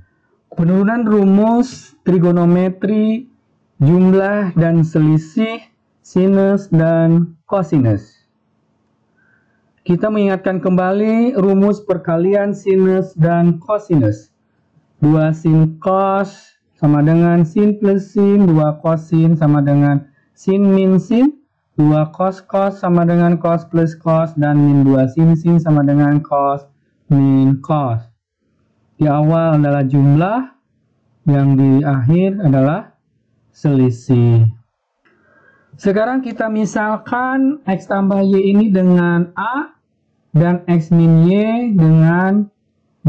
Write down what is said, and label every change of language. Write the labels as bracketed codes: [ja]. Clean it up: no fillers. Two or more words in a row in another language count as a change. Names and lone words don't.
[id] Penurunan rumus trigonometri, jumlah dan selisih sinus dan kosinus. Kita mengingatkan kembali rumus perkalian sinus dan kosinus. 2 sin cos sama dengan sin plus sin, 2 kosin sama dengan sin min sin, 2 cos cos sama dengan cos plus cos, dan min 2 sin sin sama dengan cos min cos. Di awal adalah jumlah, yang di akhir adalah selisih. Sekarang kita misalkan X tambah Y ini dengan A dan X min Y dengan B.